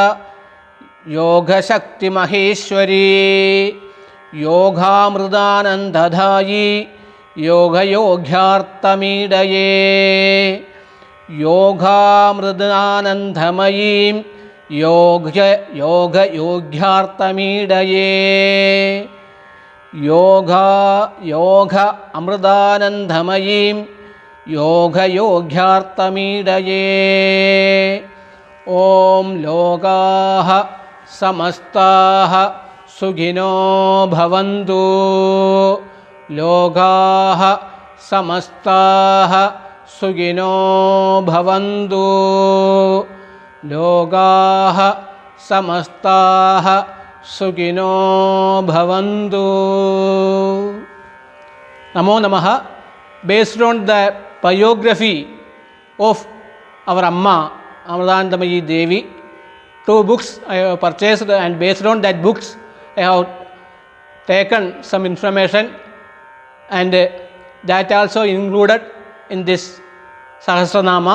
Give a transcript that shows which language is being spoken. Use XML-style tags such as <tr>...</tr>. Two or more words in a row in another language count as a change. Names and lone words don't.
<sa>യോഗശക്തിമഹേശ്വരി യോഗാമൃതാനന്ദധായി യോഗയോഗ്യാർത്ഥമീഡയേ യോഗാമൃതാനന്ദമയീം യോഗയോഗ്യാർത്ഥമീഡയേ യോഗ അമൃതാനന്ദമയീം യോഗയോഗ്യാർത്ഥമീഡയേ ഓം ലോകാഃ സമസ്താഃ സുഖിനോ ഭവന്തു ലോകാഃ സമസ്താഃ സുഖിനോ ഭവന്തു ലോകാഃ സമസ്താഃ സുഖിനോ ഭവന്തു. നമോ നമഃ.</sa> <en>Based on the biography of our Amma Amritanandamayi Devi, 2 books I have purchased, and based on that books I have taken some information, and that also included in this Sahasranama.</en>